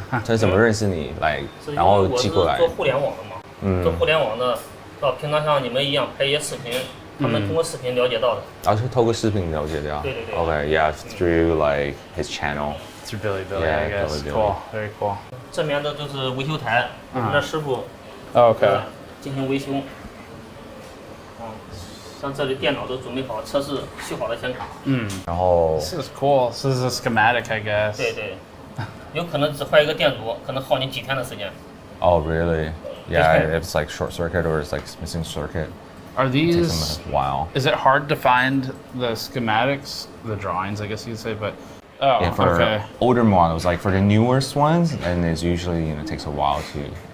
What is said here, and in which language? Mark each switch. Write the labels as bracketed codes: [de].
[zh] 他是怎么认识你来，然后寄过来？做互联网的嘛，做互联网的，平常像你们一样拍一些视频，他们通过视频了解到的。然后是透过视频了解的。对对对。 [en] Okay, yeah, through like his channel. Through Billy, yeah, I guess. Billy. Cool, very cool. [zh] 这边的就是维修台，我们的师傅。 [en] OK. [zh] 进行维修。像这里电脑都准备好，测试修好的显卡。然后 [en] This is cool. This is a schematic, I guess. [zh] 对对，有可能只坏一个电阻，可能耗你几天的时间。 [en] Oh really? Yeah, if it's like short circuit or it's like missing circuit. Are these? It takes them a while. Is it hard to find the schematics, the drawings, I guess you'd say, but. Oh, yeah, for okay. older models, like for the newest ones, and it's usually takes a while to.